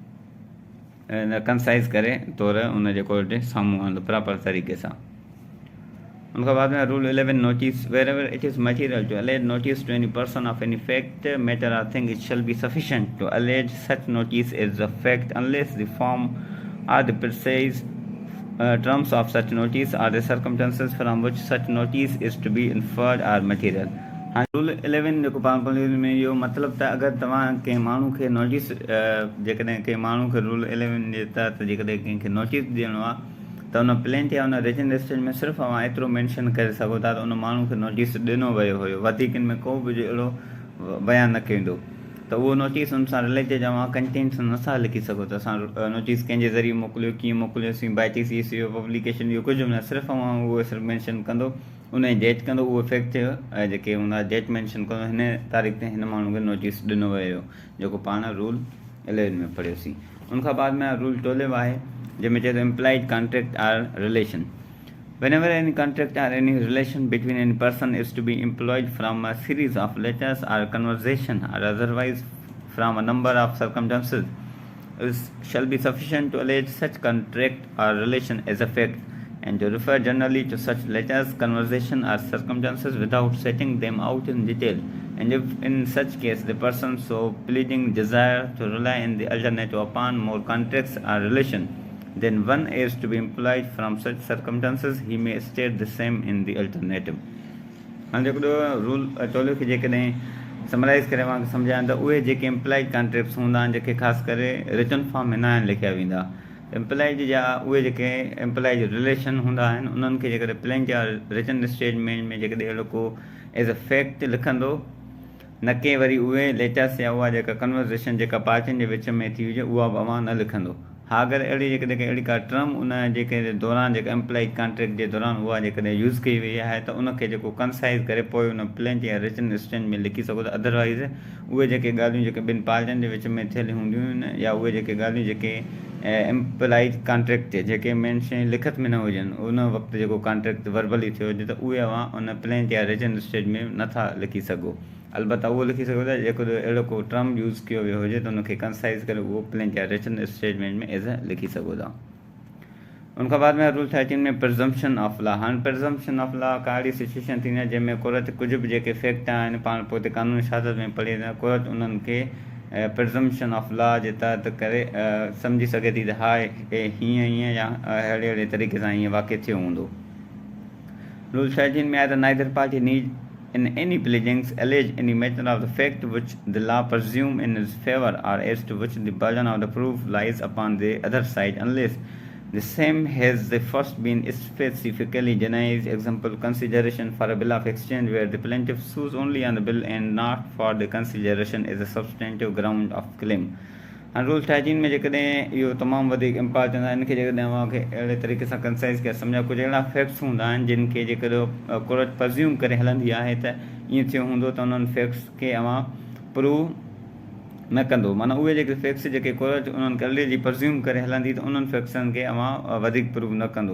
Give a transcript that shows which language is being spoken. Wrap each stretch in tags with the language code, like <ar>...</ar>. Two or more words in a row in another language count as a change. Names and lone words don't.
<sd>कंसाइज़ करे तौरु उन जेको साम्हूं आंदो प्रॉपर तरीक़े सां उनखां बाद में रूल 11 नोटिस</sd> <en>wherever it is material to allege notice to any person of any fact, matter or thing, it shall be sufficient to allege such notice as a fact unless the form or the precise terms of such notice or the circumstances from which such notice is to be inferred are material.</en> <sd>हाँ, रूल 11 जेको पाण पढ़ियो में इहो मतिलबु त अगरि तव्हां कंहिं माण्हू खे नोटिस जेकॾहिं कंहिं माण्हू खे रूल 11 जे तहत जेकॾहिं कंहिंखे नोटिस ॾियणो आहे त उन प्लेंट या उन रिटन स्टेज में सिर्फ़ु तव्हां एतिरो मैंशन करे सघो था त उन माण्हू खे नोटिस ॾिनो वियो हुयो, वधीक में को बि अहिड़ो बयानु न कईंदो त उहो नोटिस हुन सां रिलेटेड तव्हां कंटेंट्स नथा लिखी सघो त असां नोटिस कंहिंजे ज़रिए मोकिलियो, कीअं मोकिलियोसीं, बाई TCS इहो पब्लिकेशन इहो कुझु बि न, सिर्फ़ु तव्हां उहो सिर्फ़ु मैंशन कंदो, उन जी डेट कंदो, उहो फैक्ट जेके हूंदा डेट मैंशन कंदो, हिन तारीख़ ते हिन माण्हू खे नोटिस ॾिनो वियो, जेको पाण रूल 11 में पढ़ियोसीं। उनखां बाद में रूल 12 आहे जंहिंमें चए थो</sd> <en>implied contract or relation. Whenever any contract or any relation between any person is to be employed from a series of letters or conversation or otherwise from a number of circumstances, it shall be sufficient to allege such contract or relation as a fact, and to refer generally to such letters, conversation or circumstances without setting them out in detail. And if in such case the person so pleading desire to rely in the alternative upon more contracts or relation, then one is to be employed from such circumstances, he may state the same in the alternative.</en> <sd>हाणे जेको रूल 12 खे जेकॾहिं समराइज़ करे मां सम्झायां त उहे जेके</sd> <en>employed contracts</en> <sd>हूंदा आहिनि जेके ख़ासि करे</sd> <en>written form</en> <sd>में न आहिनि लिखिया वेंदा, एम्प्लॉइड जा उहे जेके</sd> <en>employed relation</en> <sd>हूंदा आहिनि उन्हनि खे जेकॾहिं प्लेंट या</sd> <en>written statement</en> <sd>में जेकॾहिं अहिड़ो को</sd> <en>as a fact</en> <sd>लिखंदो, न के वरी उहे लेटर्स या उहा जेका कन्वर्सेशन जेका पार्टियुनि जे विच में थी हुजे उहा बि अवां न लिखंदो। हा, अगरि अहिड़ी जेकॾहिं अहिड़ी का टर्म उन जेके दौरान जेका</sd> <en>employed contract</en> <sd>जे दौरान उहा जेकॾहिं यूज़ कई वई आहे त उनखे जेको कंसाइज़ करे पोइ उन प्लेंट या</sd> <en>written statement</en> <sd>में लिखी सघो था। अदरवाइज़ उहे जेके ॻाल्हियूं जेके ॿिनि पार्टियुनि जे विच में थियल हूंदियूं आहिनि या उहे जेके ॻाल्हियूं जेके</sd> <en>employed contract</en> <sd>जेके मेंशन लिखत में न हुजनि, उन वक़्तु जेको कॉन्ट्रेक्ट वर्बली थियो हुजे त उहे अवां उन प्लेंट या</sd> <en>written statement</en> <sd>में नथा लिखी सघो। अलबत्ता उहो लिखी सघो था जेको अहिड़ो को टर्म यूज़ कयो वियो हुजे त उनखे कंसाइज़ करे उहो प्लेंट या</sd> <en>written statement</en> <sd>में एज़ लिखी सघो था। उनखां बाद में रूल 13 में</sd> <en>presumption of law.</en> <sd>हाणे</sd> <en>presumption of law</en> <sd>का अहिड़ी सिचुएशन थींदी आहे जंहिंमें कोर्ट कुझु बि जेके फैक्ट आहिनि पाण पोइ कानूनी शहादत में पढ़ी कोर्ट उन्हनि खे</sd> <en>presumption of law</en> <sd>जे तहत करे सम्झी सघे थी त हा हीअं हीअं या अहिड़े अहिड़े तरीक़े सां हीअं वाक़िअ थियो हूंदो। रूल 13 में आहे त</sd> <en>neither party need in any pleadings allege any matter of the fact which the law presume in his favor or as to which the burden of the proof lies upon the other side unless the same has the first been specifically denied. Example, consideration for a bill of exchange where the plaintiff sues only on the bill and not for the consideration as a substantive ground of claim.</en> <sd>हाणे रूल 13 में जेकॾहिं इहो तमामु वधीक इम्पॉर्टेंट आहे, इनखे जेकॾहिं अव्हांखे अहिड़े तरीक़े सां कंसाइज़ करे सम्झा, कुझु अहिड़ा फैक्ट्स हूंदा आहिनि जिन खे जेकॾहिं कोर्ट प्रज़्यूम करे हलंदी आहे त ईअं थियो हूंदो त उन्हनि फैक्ट्स खे अव्हां प्रूव न कंदो, माना उहे जेके फैक्ट्स जेके कोर्ट उन्हनि खे ऑलरेडी प्रज़्यूम करे हलंदी त उन्हनि फैक्ट्सनि खे अव्हां वधीक प्रूव न कंदो।</sd>